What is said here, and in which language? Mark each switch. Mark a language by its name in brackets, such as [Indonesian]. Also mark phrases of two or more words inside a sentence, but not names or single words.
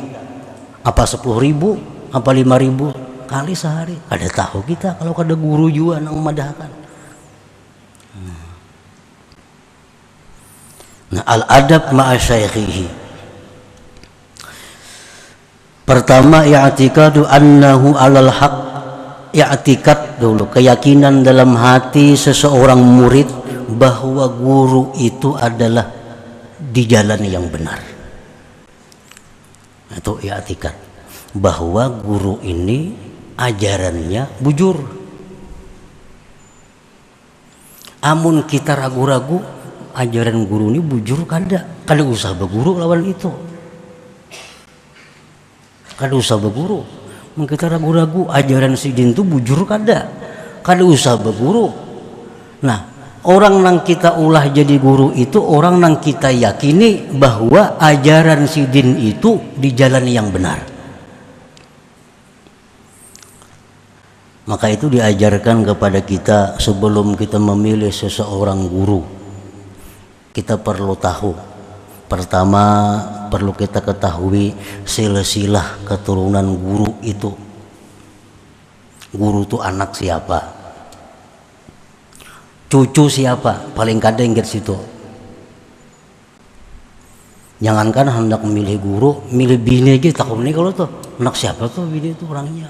[Indonesian] Apa 10.000? Apa 5.000 kali sehari? [Banjar] Ada tahu kita kalau ada guru juga nang memadahkan. Nah, [Arabic] الأدب مع شيخه. Pertama, اعتقاده أنه على الحق. [Indonesian] I'tikad dulu, keyakinan dalam hati seseorang murid bahwa guru itu adalah di jalan yang benar. [Banjar] Itu i'tikad bahwa guru ini ajarannya bujur. Amun kita ragu-ragu ajaran guru ini bujur, kada usah berguru lawan itu. Kada usah berguru. Kita ragu-ragu ajaran si din itu bujur kada usah berguru. Nah, orang nang kita ulah jadi guru itu orang nang kita yakini bahwa ajaran sidin itu di jalan yang benar. [Indonesian] Maka itu diajarkan kepada kita sebelum kita memilih seseorang guru, kita perlu tahu. Pertama, perlu kita ketahui silsilah keturunan guru itu. Guru itu anak siapa? Cucu siapa? Paling kadang ingat situ. Jangankan hendak memilih guru, milih bini aja takut nih kalau tuh anak siapa tuh bini itu orangnya.